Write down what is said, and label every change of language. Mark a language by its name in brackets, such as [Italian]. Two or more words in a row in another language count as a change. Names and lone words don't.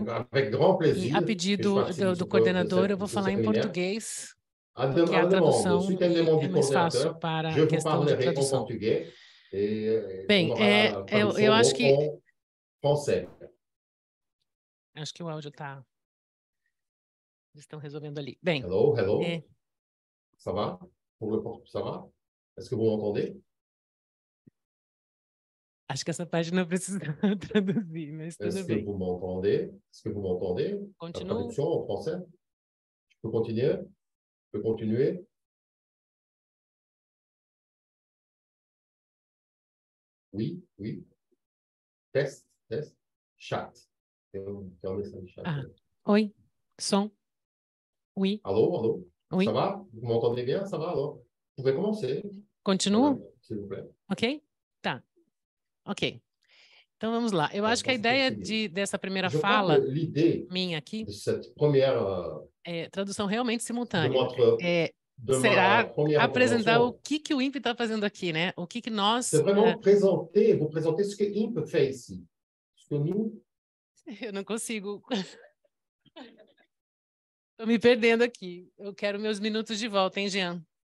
[Portuguese] E a pedido do coordenador, eu vou falar em português, porque a tradução é mais fácil para a questão de tradução. Bem, eu acho que... Acho que o áudio está... Eles estão resolvendo ali. Bem... [French] Hello. Ça va? Ça va? Est-ce que vous m'entendez? [Portuguese] Acho que essa parte não precisa traduzir, mas tudo bem. [French] Est-ce que vous m'entendez? Est-ce que vous m'entendez? Continue. La traduction en français? Je peux continuer? Je peux continuer? Oui. Test. Chat. [Portuguese] Oi, som. Oui. [French] Allô? Oui. Ça va? Vous m'entendez bien? Ça va alors? Vous pouvez commencer. [Portuguese] Continuo? [French] S'il vous plaît. [Portuguese] Ok? Tá. Ok. Então vamos lá. Eu acho que a ideia dessa primeira fala minha aqui é tradução realmente simultânea. Será apresentar o que o INPE está fazendo aqui, né? O que nós... [French] C'est vraiment vous présenter ce que INPE fait ici. que nous, [Portuguese] Eu não consigo. Estou me perdendo aqui. Eu quero meus minutos de volta, hein, Jean?